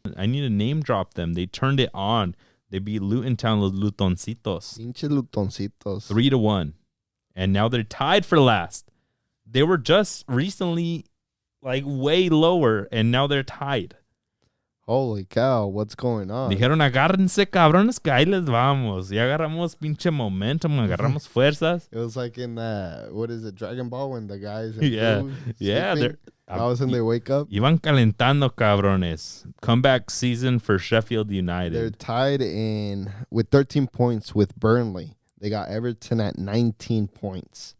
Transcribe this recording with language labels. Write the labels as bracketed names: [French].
[English] I need to name drop them. They turned it on. They beat Luton Town, los Lutoncitos. [Spanish] Pinche Lutoncitos. [English] 3-1, and now they're tied for last. They were just recently like way lower, and now they're tied. Holy cow, what's going on? [Spanish] Dijeron, agárrense, cabrones, que ahí les vamos. Ya agarramos pinche momentum, agarramos fuerzas. [English] It was like in what is it, Dragon Ball, when the guys they're all of a sudden they wake up. [Spanish] Iban calentando, cabrones. [English] Comeback season for Sheffield United. They're tied with 13 points with Burnley. They got Everton at 19 points.